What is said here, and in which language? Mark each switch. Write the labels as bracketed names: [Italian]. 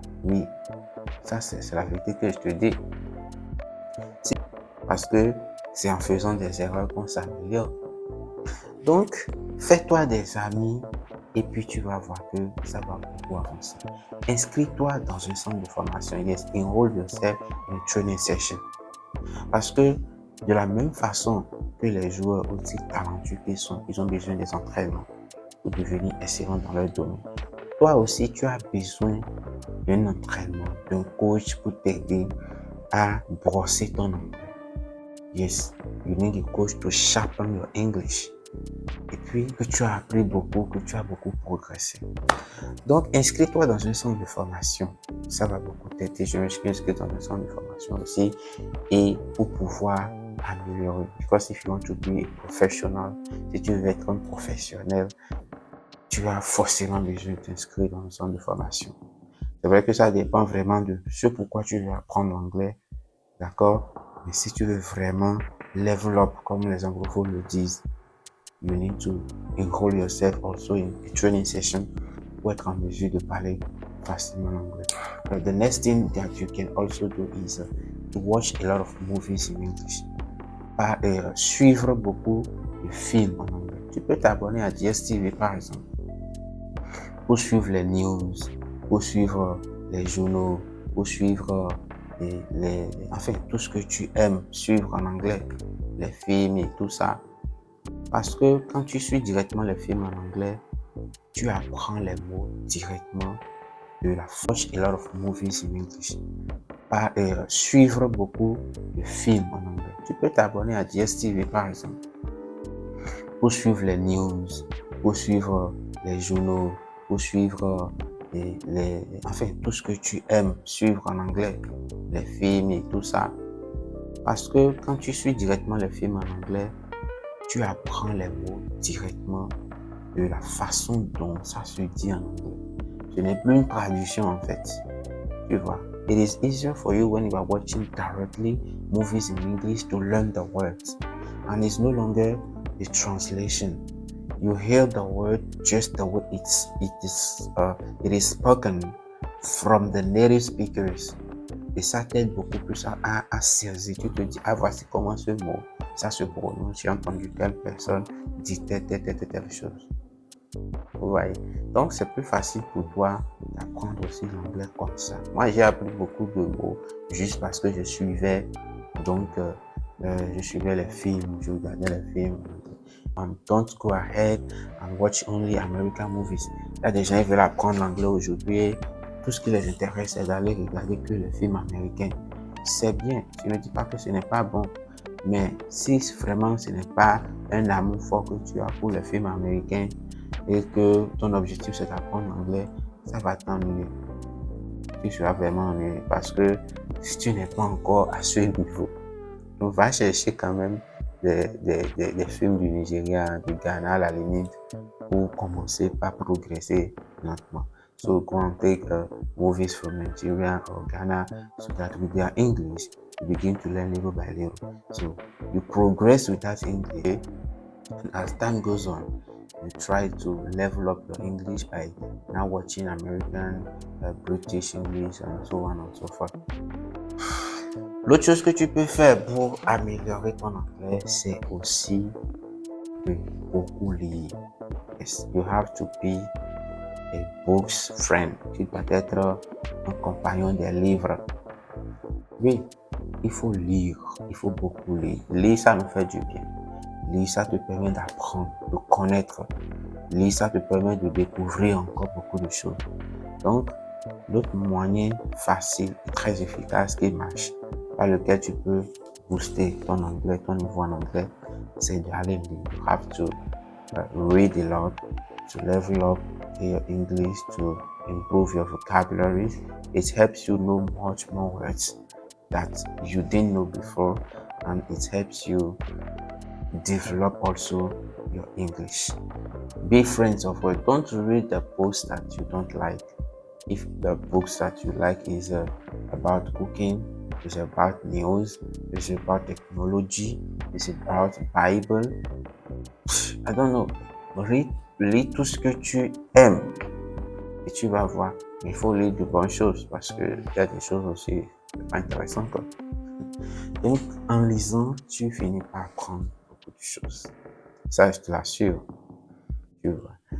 [French] Oui, ça, c'est la vérité que je te dis. Parce que c'est en faisant des erreurs qu'on s'améliore. Donc, fais-toi des amis et puis tu vas voir que ça va beaucoup avancer. Inscris-toi dans un centre de formation. [English] Yes, enroll yourself in a training session. [French] Parce que de la même façon que les joueurs aussi talentueux qu'ils sont, ils ont besoin des entraînements pour devenir excellents dans leur domaine. Toi aussi, tu as besoin d'un entraînement, d'un coach pour t'aider à brosser ton anglais. [English] Yes, you need a coach to sharpen your English. [French] Et puis, que tu as appris beaucoup, que tu as beaucoup progressé. Donc, inscris-toi dans un centre de formation. Ça va beaucoup t'aider. Je me suis inscrit dans un centre de formation aussi. Et pour pouvoir améliorer. [English] Because if you want to be a professional, [French] si tu veux être un professionnel, tu as forcément besoin de t'inscrire dans un centre de formation. C'est vrai que ça dépend vraiment de ce pourquoi tu veux apprendre l'anglais. D'accord? Mais si tu veux vraiment [English] level up, [French] comme les anglophones le disent, [English] you need to enroll yourself also in a training session [French] pour être en mesure de parler facilement l'anglais. [English] The next thing that you can also do is to watch a lot of movies in English. [French] Suivre beaucoup de films en anglais. Tu peux t'abonner à DSTV par exemple pour suivre les news, pour suivre les journaux, pour suivre enfin tout ce que tu aimes suivre en anglais, les films et tout ça. Parce que quand tu suis directement les films en anglais, tu apprends les mots directement de la [English] watch a lot of movies in English. [French] Suivre beaucoup de films en anglais. Tu peux t'abonner à DSTV par exemple pour suivre les news, pour suivre les journaux, pour suivre enfin tout ce que tu aimes suivre en anglais, les films et tout ça. Parce que quand tu suis directement les films en anglais, tu apprends les mots directement de la façon dont ça se dit en anglais. Ce n'est plus une traduction en fait. Tu vois. [English] It is easier for you when you are watching directly movies in English to learn the words. And it's no longer a translation. You hear the word just the way it is spoken from the native speakers. [French] Et ça t'aide beaucoup plus à saisir. Tu te dis, voici comment ce mot, ça se prononce. J'ai entendu telle personne dire telle chose. Vous voyez? Donc, c'est plus facile pour toi d'apprendre aussi l'anglais comme ça. Moi, j'ai appris beaucoup de mots juste parce que je suivais les films, je regardais les films. [English] Don't go ahead and watch only American movies. [French] Il y a des gens qui veulent apprendre l'anglais aujourd'hui. Tout ce qui les intéresse, c'est d'aller regarder que les films américains. C'est bien, je ne dis pas que ce n'est pas bon. Mais si vraiment ce n'est pas un amour fort que tu as pour les films américains et que ton objectif c'est d'apprendre l'anglais, ça va t'ennuyer. Tu seras vraiment ennuyé parce que si tu n'es pas encore à ce niveau. Donc, va chercher quand même des films du Nigeria, du Ghana à la limite, pour commencer par progresser lentement. [English] So go and take movies from Nigeria or Ghana so that with their English, you begin to learn little by little. So you progress with that English, and as time goes on, you try to level up your English by now watching American, British English, and so on and so forth. [French] L'autre chose que tu peux faire pour améliorer ton anglais, c'est aussi de beaucoup lire. [English] Yes, you have to be a books friend. [French] Tu dois être un compagnon des livres. Oui, il faut lire, il faut beaucoup lire. Lire, ça nous fait du bien. Lire, ça te permet d'apprendre, de connaître. Lire, ça te permet de découvrir encore beaucoup de choses. Donc, l'autre moyen facile et très efficace qui marche, par lequel tu peux booster ton anglais, ton niveau en anglais, c'est d'aller lire. [English] You have to read a lot to level up your English, to improve your vocabulary. It helps you know much more words that you didn't know before, and it helps you develop also your English. Be friends of words. Don't read the books that you don't like. If the books that you like is about cooking, it's about news, it's about technology, it's about Bible, I don't know. [French] Lis tout ce que tu aimes et tu vas voir. Mais il faut lire de bonnes choses parce qu'il y a des choses aussi pas intéressantes, quoi. Donc, en lisant, tu finis par apprendre beaucoup de choses. Ça, je te l'assure. Tu vois.